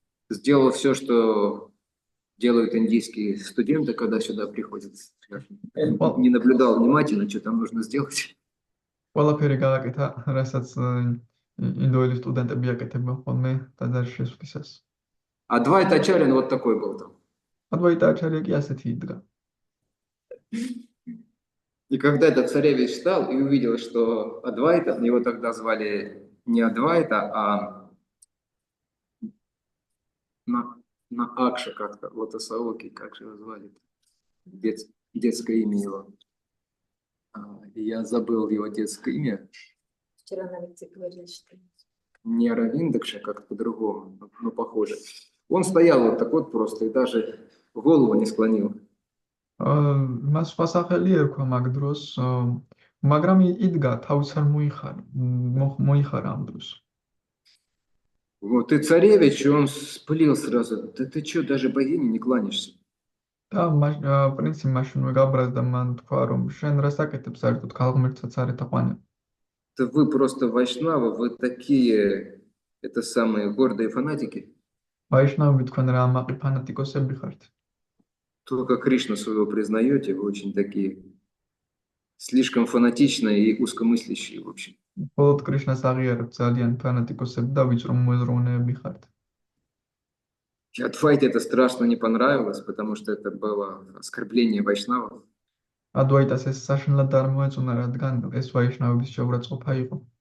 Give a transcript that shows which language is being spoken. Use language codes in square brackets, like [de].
[ru] Сделал все, что делают индийские студенты, когда сюда приходят. Не наблюдал внимательно, что там нужно сделать. [ka] ყველაფერი გააკეთა, რასაც ინდოელი სტუდენტები აკეთებენ ხოლმე ტაძარში შესვლისას. [ru] Адвайт Ачарья вот такой был там. [ka] ადვაიტ აჩარია კი ასეთი იდგა. [ru] И когда этот царевич встал и увидел, что Адвайта, его тогда звали не Адвайта, а на Акша как-то, Лотосаоки, как же его звали? Детское имя его. Я забыл его детское имя. Вчера на лекции говорили, что Не Аравиндакша, как-то по-другому, но похоже. Он стоял вот так вот просто и даже голову не склонил. [ka] მას სხვა სახელი ერქვა მაგ დროს, მაგრამ იდგა, თავის არ მოიხარა ამ დროს. [ru] Вот и царевич, он вспылил сразу. Да ты что, даже богине не кланяешься? [ka] და პრინცი მაშინვე გაბრაზდა, მან თქვა, რომ შენ რას აკეთებ საერთოდ ქალღმერთსაც არ ეთაყვანებ. [ru] Да вы просто вайшнавы, вы такие, это самые гордые фанатики. [ka] ვაიშნავები თქვენ რა ამაყი ფანატიკოსები ხართ. [ru] Только Кришну своего признаете, вы очень такие слишком фанатичные и узкомыслящие, в общем. [ka] მხოლოდ კრიშნას აღიარებთ ძალიან ფანატიკოსები და ვიწრო მოაზროვნეები ხართ. [ru] Адвайте это страшно не понравилось, потому что это было оскорбление вайшнавов. [ka] ადვაიტას ეს საშინლად არ მოეწონა, რადგან ეს ვაიშნავების შეურაცხყოფა იყო